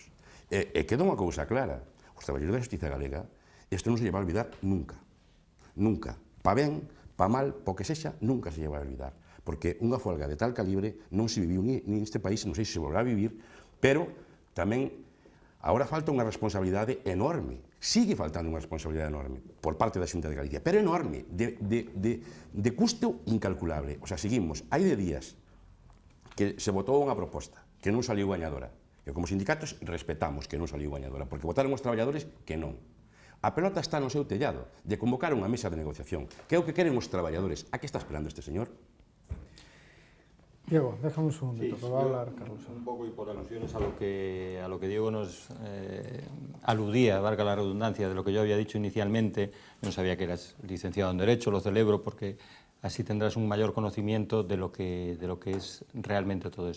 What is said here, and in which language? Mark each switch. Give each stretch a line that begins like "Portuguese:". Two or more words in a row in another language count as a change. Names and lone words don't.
Galician: E queda unha cousa clara, os traballadores da Xustiza Galega, isto non se lle vai olvidar nunca, nunca, pa ben, pa mal, po que sexa, nunca se lle vai olvidar, porque unha folga de tal calibre non se viviu ni neste país, non sei se volverá a vivir, pero tamén agora falta unha responsabilidade enorme, sigue faltando unha responsabilidade enorme por parte da Xunta de Galicia, pero enorme, de custo incalculable.
Spanish: O sea,
Galician: seguimos, hai de días que se votou unha proposta que non saliu gañadora, e como sindicatos respetamos que non saliu gañadora, porque votaron os traballadores que non. A pelota está no seu tellado de convocar unha mesa de negociación, que é o que queren os traballadores. A que está esperando este señor?
Spanish: Diego, déjame un segundito, que va a hablar Carlos. Un poco y por alusiones a lo que Diego nos aludía, valga la redundancia, de lo que yo había dicho inicialmente. Yo no sabía que eras licenciado en Derecho, lo celebro porque así tendrás un mayor conocimiento de lo que es realmente todo esto.